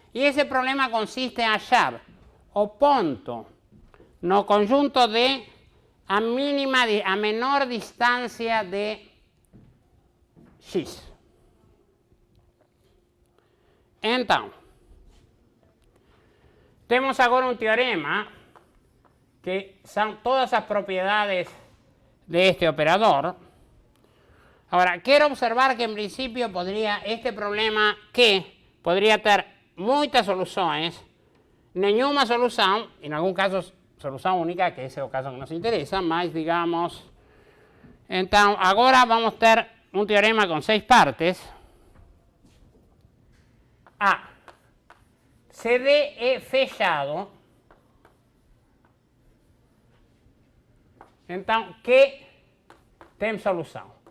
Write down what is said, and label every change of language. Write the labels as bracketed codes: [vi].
[pt] E esse problema consiste em achar o ponto no conjunto D a menor distância de X. Então, temos agora um teorema que são todas as propriedades de operador. [es] Ahora, quiero observar que en principio este problema que podría tener muchas soluciones, ninguna solución, en algún caso solución única, que ese es el caso que nos interesa, más digamos, entonces ahora vamos a tener un teorema con 6 partes. A. [pt] CD é fechado, então que tem solução.